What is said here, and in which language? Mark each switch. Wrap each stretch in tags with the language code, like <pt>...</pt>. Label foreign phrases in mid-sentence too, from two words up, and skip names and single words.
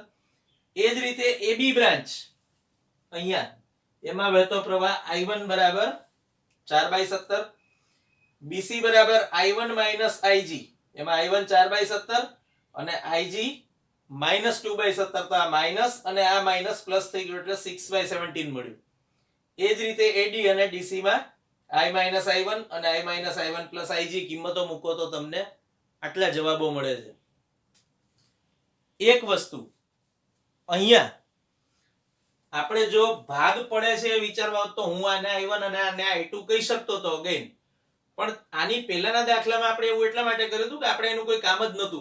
<gu>એ જ રીતે ab બ્રાન્ચ અહીંયા, એમાં વહેતો પ્રવાહ i1 બરાબર 4/17. bc બરાબર i1 - ig, એમાં i1 4/17 અને ig -2/17. તો આ માઈનસ અને આ માઈનસ પ્લસ થઈ ગયું એટલે 6/17 મળ્યું. એ જ રીતે ad અને dc માં i - i1 અને i - i1 + ig કિંમતો મૂકો તો તમને આટલા જવાબો મળે છે. એક વસ્તુ અહીંયા આપણે જો ભાગ પડે છે એ વિચારવા હોત તો હું આને i1 અને આને i2 કહી શકતો હતો અગેન, પણ આની પહેલાના દાખલામાં આપણે એવું એટલા માટે કર્યું હતું કે આપણે એનું કોઈ કામ જ નહોતું.</gu>